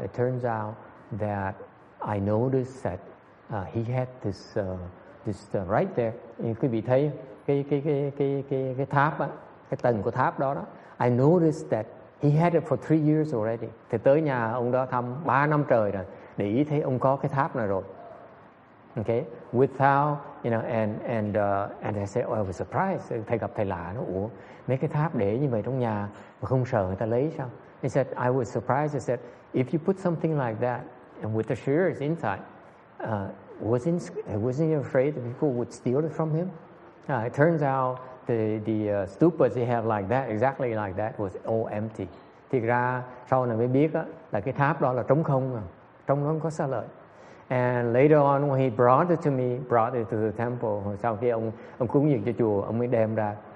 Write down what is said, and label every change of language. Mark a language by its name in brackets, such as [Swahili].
[English] It turns out that I noticed that he had this right there. [Vietnamese] Quý vị thấy cái tháp á, cái tầng của tháp đó. [English] I noticed that he had it for 3 years already. [Vietnamese] Thì tới nhà ông đó thăm 3 năm trời rồi, để ý thấy ông có cái tháp này rồi. [English] Okay, without and I said, oh, I was surprised. [Vietnamese] Thầy gặp thầy lạ, nó ủa mấy cái tháp để như vậy trong nhà mà không sợ người ta lấy sao? [English] He said, I was surprised. I said, if you put something like that and with the shares inside, wasn't you afraid that people would steal it from him? It turns out the stupas he had like that, exactly like that, was all empty. [Vietnamese] Thì ra sau này mới biết á, là cái tháp đó là trống không, trong đó không có xá lợi. [English] And later on when he brought it to the temple, [Vietnamese] sau khi ông cúng dường cho chùa, ông mới đem ra.